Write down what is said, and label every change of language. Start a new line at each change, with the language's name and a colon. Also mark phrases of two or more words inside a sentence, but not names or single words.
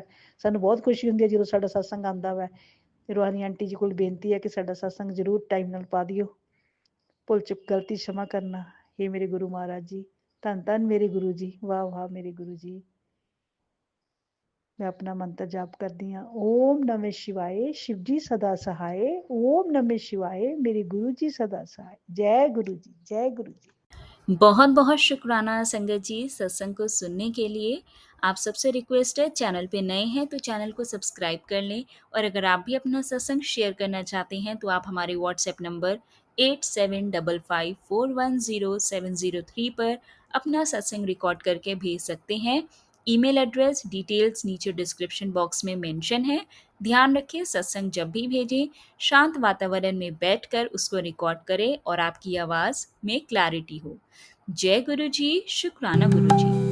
Punjabi: ਸਾਨੂੰ ਬਹੁਤ ਖੁਸ਼ੀ ਹੁੰਦੀ ਹੈ ਜਦੋਂ ਸਾਡਾ ਸਤਸੰਗ ਆਉਂਦਾ ਵਾ। ਰੂਹਾਨੀ ਆਂਟੀ ਜੀ ਕੋਲ ਬੇਨਤੀ ਹੈ ਕਿ ਸਾਡਾ ਸਤਸੰਗ ਜ਼ਰੂਰ ਟਾਈਮ ਨਾਲ ਪਾ ਦਿਓ। ਭੁੱਲ ਚੁੱਕ ਗਲਤੀ क्षमा ਕਰਨਾ। ਇਹ ਮੇਰੇ ਗੁਰੂ ਮਹਾਰਾਜ ਜੀ, ਧੰਨ ਧੰਨ ਮੇਰੇ ਗੁਰੂ ਜੀ, ਵਾਹ ਵਾਹ ਮੇਰੇ ਗੁਰੂ ਜੀ। ਮੈਂ ਆਪਣਾ ਮੰਤਰ ਜਾਪ ਕਰਦੀ ਹਾਂ,
Hindi: ਓਮ ਨਮः शिवाय शिव जी सदा सहाय, ओम नमः शिवाय मेरे गुरु जी सदा सहाय। जय गुरु जी, जय गुरु जी। बहुत बहुत शुक्राना संगत जी सत्संग को सुनने के लिए। आप सबसे रिक्वेस्ट है, चैनल पे नए हैं तो चैनल को सब्सक्राइब कर लें, और अगर आप भी अपना सत्संग शेयर करना चाहते हैं तो आप हमारे
English: WhatsApp number
Hindi: 8755410703 पर अपना सत्संग रिकॉर्ड करके भेज सकते हैं।
English: email address details
Hindi: नीचे
English: description box
Hindi: में मेंशन है। ध्यान रखें, सत्संग जब भी भेजें शांत वातावरण में बैठकर उसको रिकॉर्ड करें और आपकी आवाज़ में क्लैरिटी हो। जय गुरु जी, शुक्राना गुरु जी।